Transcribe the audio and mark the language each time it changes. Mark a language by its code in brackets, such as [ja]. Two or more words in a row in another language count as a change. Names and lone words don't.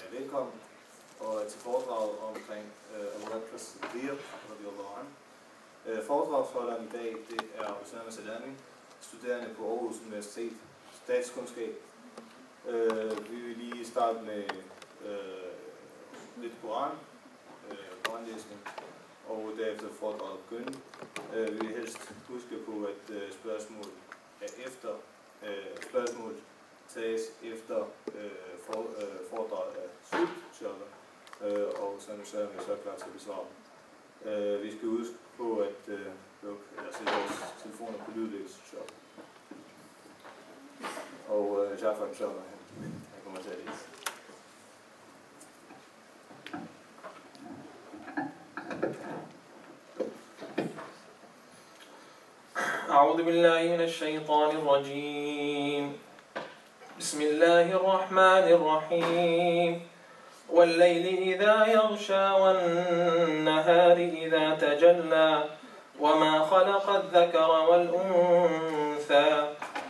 [da] velkommen og til foredraget omkring Abu Bakr as-Siddiq [ar] رضي الله عنه. [da] Foredragsholderen i dag, det er Osama Salami, studerende på Aarhus Universitet, statskundskab. Vi vil lige starte med lidt koranlæsning, og derefter foredraget begynde. Vi vil helst huske på, at spørgsmål tages efter foredraget af slut, og så er vi så klar til at besvare. Vi skal huske på at sætte vores telefoner på lydløs. Og Jafar, han kommer til at læse. [ar] أعوذ بالله من الشيطان الرجيم بسم الله الرحمن الرحيم والليل إذا يغشى والنهار إذا تجلى وما خلق الذكر والأنثى